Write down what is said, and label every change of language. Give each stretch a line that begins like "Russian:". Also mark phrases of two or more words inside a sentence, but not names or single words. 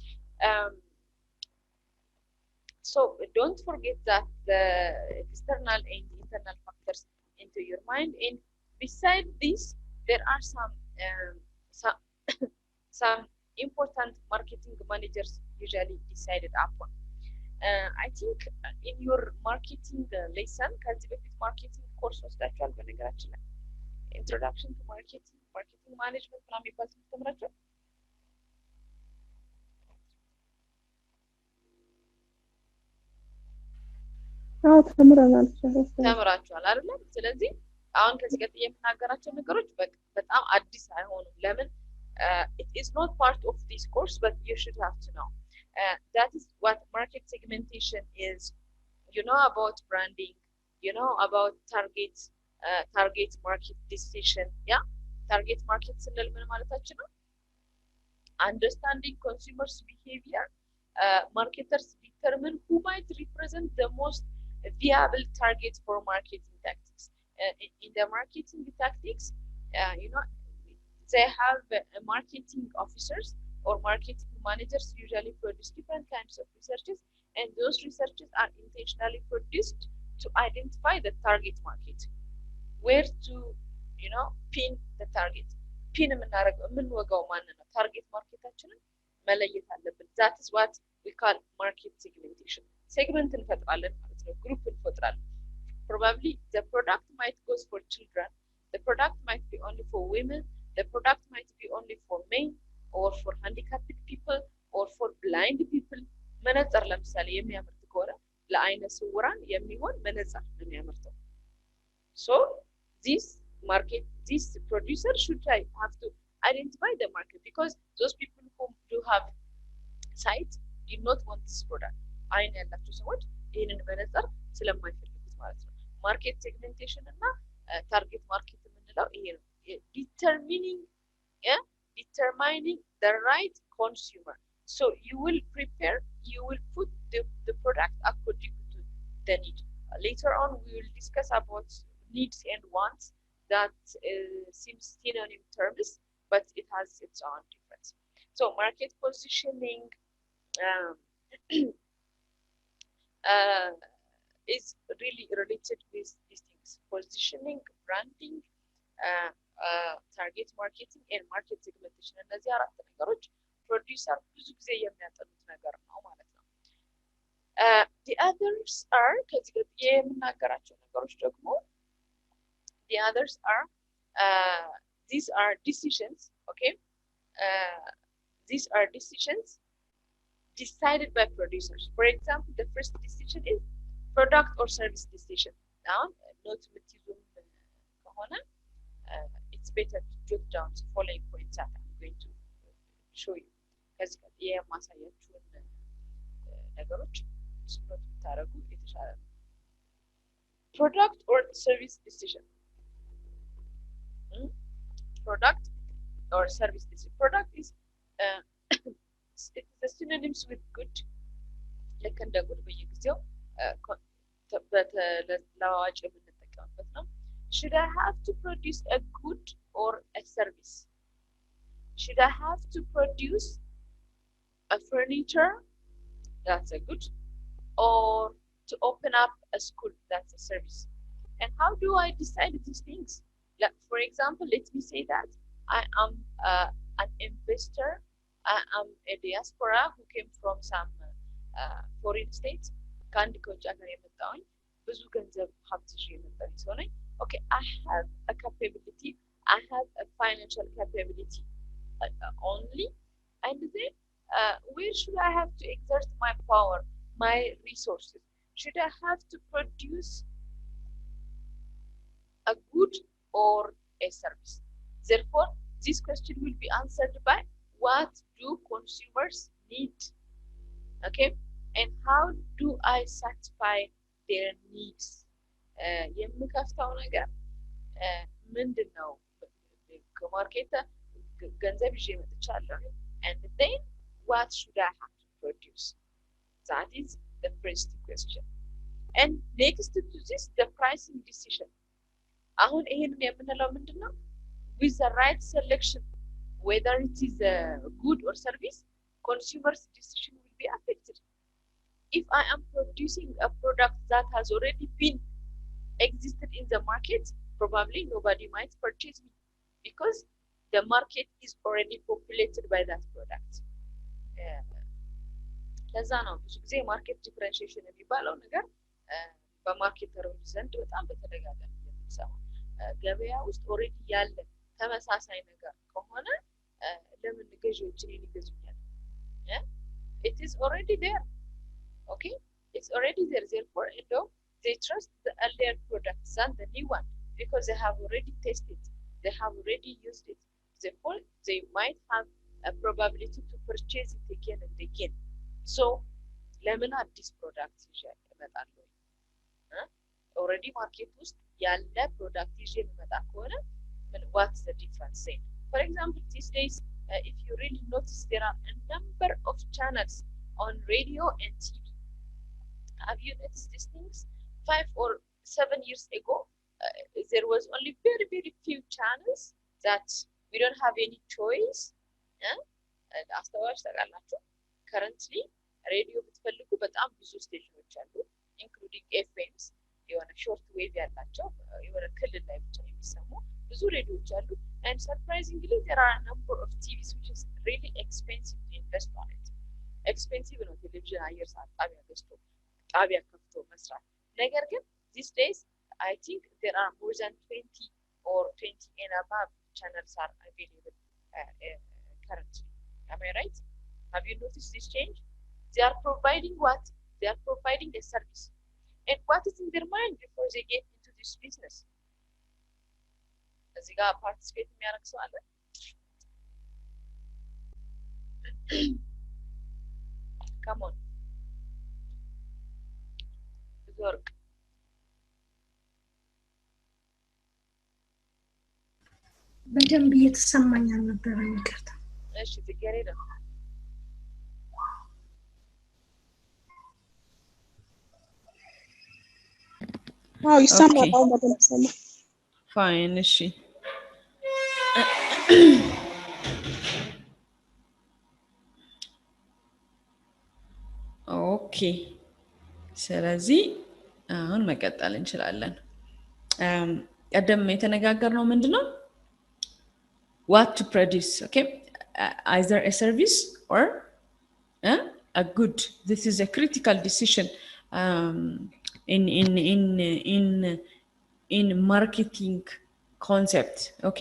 English: So don't forget that the external and internal factors into your mind, and beside this, there are some important marketing managers usually decided upon. I think in your marketing lesson,
Amharic: ከዚህ በፊት
English: marketing course
Amharic: ወስዳችኋል። በነገራችን ላይ
English: introduction to marketing management
Amharic: ምናምን የሚባል ትምህርት ተምራችኋል? ተምራችኋል አይደለም? ስለዚህ አሁን ከዚህ ቀጥዬ የምናገራቸው ነገሮች በጣም አዲስ አይሆኑም። ለምን?
English: It is not part of this course, but you should have to know. That is what market segmentation is. You know about branding, you know about target market decision. Yeah, target market
Amharic: ስንል ምን ማለታችን ነው?
English: Understanding consumers' behavior. Marketers determine who might represent the most viable target for marketing tactics. In the marketing tactics, you know, they have marketing officers or marketing managers usually produce different kinds of researches, and those researches are intentionally produced to identify the target market, where to, you know, pin the target.
Amharic: Pin የምንወጋው ማንን ነው? ታርጌት ማርኬታችንን መለየት አለብን።
English: that is what we call market segmentation.
Amharic: ሴግመንት እንፈጥራለን ማለት ነው። ግሩፕ እንፈጥራለን።
English: Probably the product might go for children, the product might be only for women, the product might be only for men, or for handicapped people, or for blind people.
Amharic: መነጽር ለምሳሌ የሚያመርት ከሆነ ለአይነ ስውራን የሚሆን መነጽር ነው የሚያመርተው።
English: So this producer should have to identify the market, because those people who do have sight do not want this product.
Amharic: አይን ያላቸው ሰዎች ይህንን መነጽር ስለማይፈልጉት ማለት ነው።
English: market segmentation
Amharic: እና
English: target market
Amharic: የምንለው ይሄ ነው።
English: determining the right consumer. So you will put the product according to the need. Later on, we will discuss about needs and wants. That seems synonym terms, but it has its own difference. So market positioning is really related with these things: positioning, branding, target marketing and market segmentation።
Amharic: እነዚህ አራት ነገሮች ፕሮዲውሰር ብዙ ጊዜ የሚያጠኑት ነገር ነው ማለት ነው።
English: the others are
Amharic: ከዚህ ቀጥዬ የምናገራቸው ነገሮች ደግሞ
English: the others are these are decisions. Okay, these are decisions decided by producers. For example, the first decision is product or service decision. Now, note
Amharic: የምትይዙም ከሆነ
English: it's better to jot down the following points that I'm going to show you.
Amharic: ከዚህ ቀጥዬ የማሳያችሁን ነገሮች ስፕሎት ብታደርጉ የተሻለ ነው።
English: Product or service decision. Product or service decision. Product is it's a synonyms with good.
Amharic: ልክ እንደ ጉድ በየጊዜው ለዋጭ የምንጠቀምበት ነው።
English: Should I have to produce a good or a service? Should I have to produce a furniture? That's a good. Or to open up a school? That's a service. And how do I decide these things? Like, for example, let me say that I am an investor. I am a diaspora who came from some foreign states.
Amharic: ከአንድ ከውጭ ሀገር የመጣሁኝ ብዙ ገንዘብ ሀብት ይዤ የመጣሁኝ ሰው ነኝ።
English: Okay, I have a capability, I have a financial capability only, and then where should I have to exert my power, my resources? Should I have to produce a good or a service? Therefore, this question will be answered by what do consumers need? Okay, and how do I satisfy their needs?
Amharic: የምከፍተው ነገር ምንድን ነው? ከማርኬት ገንዘብ ይዤ መጥቻለሁ
English: and then what should I have to produce? That is the first question. And next to this, the pricing decision.
Amharic: አሁን ይሄን የምንለው ምንድን ነው?
English: With the right selection, whether it is a good or service, consumer's decision will be affected. If I am producing a product that has already been existed in the market, probably nobody might purchase me because the market is already populated by that product.
Amharic: ለዛ ነው ብዙ ጊዜ
English: market differentiation
Amharic: የሚባለው ነገር በማርኬተሮች ዘንድ በጣም በተደጋጋሚ የምንሰማው። ገበያ ውስጥ ኦሬዲ ያለ ተመሳሳይ ነገር ከሆነ ለምን ገዢዎች እኔን ይገዙኛል?
English: It is already there. Okay, it's already there. Therefore, they trust the earlier products than the new one because they have already tested, they have already used it. Therefore, they might have a probability to purchase it again and again. So,
Amharic: ለምን አዲስ ፕሮዳክት ይዤ እመጣለሁ?
English: already market
Amharic: ውስጥ ያለ ፕሮዳክት ይዤ እመጣ ከሆነ
English: what's the difference then? For example, these days, if you really notice, there are a number of channels on radio and TV. Have you noticed these things? 5 or 7 years ago, there was only very, very few channels that we don't have any choice. Currently, radio
Amharic: ብትፈልጉ በጣም ብዙ ስቴሽኖች አሉ,
English: including FMs,
Amharic: የሆነ
English: short wave
Amharic: ያላቸው የሆነ ክልል ላይ ብቻ የሚሰሙ ብዙ ሬዲዮዎች አሉ.
English: And surprisingly, there are a number of TVs which is really expensive to invest on it.
Amharic: Expensive ነው ቴሌቪዥን አየር ሰዓት ጣቢያ ገዝቶ ጣቢያ ከፍቶ መስራት. ነገር ግን
English: these days, I think there are more than 20 or 20 and above channels are available currently. Am I right? Have you noticed this change? They are providing what? They are providing a service. And what is in their mind before they get into this business?
Amharic: እዚህ ጋር ፓርቲሲፔት የሚያደርግ ሰው አለ?
English: Come on.
Amharic: ወርቅ በደንብ እየተሰማኝ አልነበረም፣ ይቅርታ። እሺ ትገሬዳ ይሰማል። በደንብ ሰማ። ፋይን። እሺ ኦኬ። ስለዚህ አሁን መቀጠል እንችላለን። ቀደም የተነጋገርነው ምንድነው?
English: What to produce, okay? Either a service or a good. This is a critical decision in marketing concept. Okay.